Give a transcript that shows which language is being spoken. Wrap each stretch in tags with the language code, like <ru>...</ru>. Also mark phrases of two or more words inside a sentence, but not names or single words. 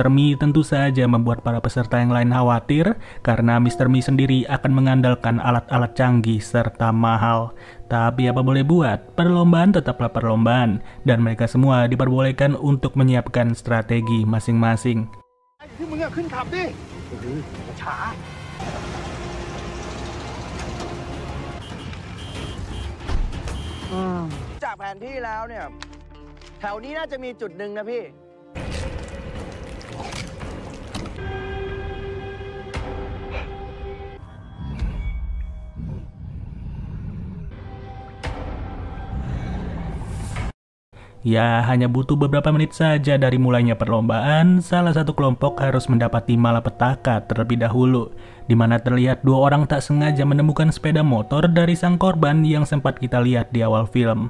<id>Mi tentu saja membuat para peserta yang lain khawatir karena Mr. Mi sendiri akan mengandalkan alat-alat canggih serta mahal. Tapi apa boleh buat, perlombaan tetaplah perlombaan dan mereka semua diperbolehkan untuk menyiapkan strategi masing-masing.</id> <th>จากแผนที่แล้วเนี่ยแถวนี้น่าจะมีจุดหนึ่งนะพี่</th> <id>Ya, hanya butuh beberapa menit saja dari mulainya perlombaan, salah satu kelompok harus mendapati malapetaka terlebih dahulu, di mana terlihat dua orang tak sengaja menemukan sepeda motor dari sang korban yang sempat kita lihat di awal film.</id>